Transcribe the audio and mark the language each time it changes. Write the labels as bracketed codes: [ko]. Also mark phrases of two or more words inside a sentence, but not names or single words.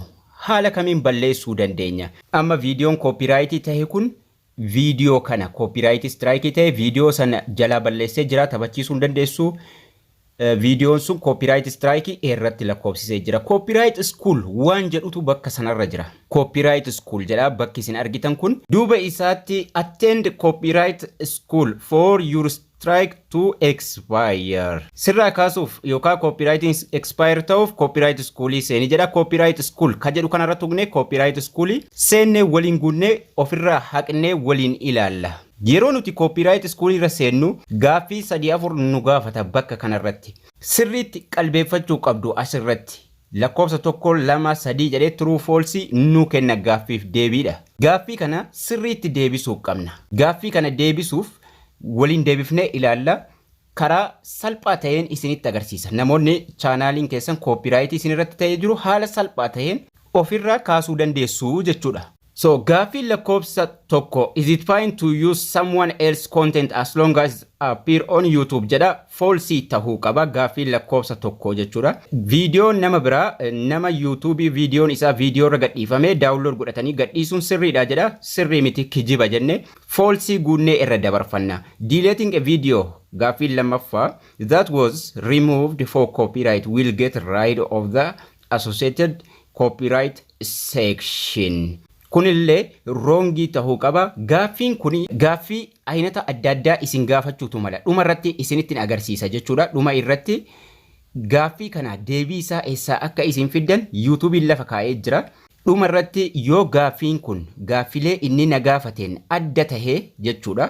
[om] Haala kamiin balleessuu dandeenya. Amma viidiyoon copyright ta'e kun video kana [en] copyright strike [om] ta'e video sana jala balleessee jira taphachiisuu hin dandeessu. Videoon sun [en] copyright strike [om] irratti lakkoofsisee jira. [en] Copyright school [om] waan jedhutu bakka sanarra jira. [en] Copyright school [om] jedha bakki isin argitan kun. Duuba isaatti [en] attend copyright school for your strike to expire. [om] Sirraa kaasuuf yookaan copyrighting expire ta'uuf [en] copyright schoolii [om] seeni jedha. [en] Copyright school [om] ka jedhu kanarra tuqnee [en] copyright schoolii [om] seennee waliin guunnee ofirraa haqnee waliin ilaalla. Yeroo nuti [en] copyright school [om] irra seennu gaaffii 3-4 nu gaafata bakka kanarratti. Sirriitti qalbeeffachuu qabdu asirratti. Lakkoofsa 1 2 3 jedhee [en] true false [om] nu kenna gaaffiif deebiidha. Gaaffii kana sirriitti deebisuu qabna. Gaaffii kana deebisuuf waliin deebifnee ilaalla. Karaa salphaa ta'een isinitti agarsiisa. Namoonni chaanaaliin keessan copyright isinirratti ta'ee jiru haala salphaa ta'een ofirraa kaasuu dandeessu jechuudha. [en] So [om] gaaffii lakkoofsa tokko [en] is it fine to use someone else content as long as appear on YouTube [om] jedha false ta'uu qaba. Gaaffii lakkoofsa tokko jechuudha. Viidiyoo nama biraa nama YouTube viidiyoon isaa viidiyoo irra gadhiifamee download godhatanii gadhiisuun sirriidha jedha. Sirrii miti kijiba jenne false guunnee irra dabarfanna. [en] Deleting a video [om] gaaffii lammaffaa [en] that was removed for copyright will get rid of the associated copyright section. [om] Kunillee wrongii ta'uu qaba. Gaaffiin kuni gaaffii aynata adda addaa isin gaafachuutu mala. Dhuma irratti isinitti agarsiisa jechuudha. Dhuma irratti gaaffii kana deebii isaa eessaa akka isin fiddan YouTubein lafa kaa'ee jira. Dhuma irratti yoo gaaffiin kun gaaffilee inni na gaafateen adda tahee jechuudha.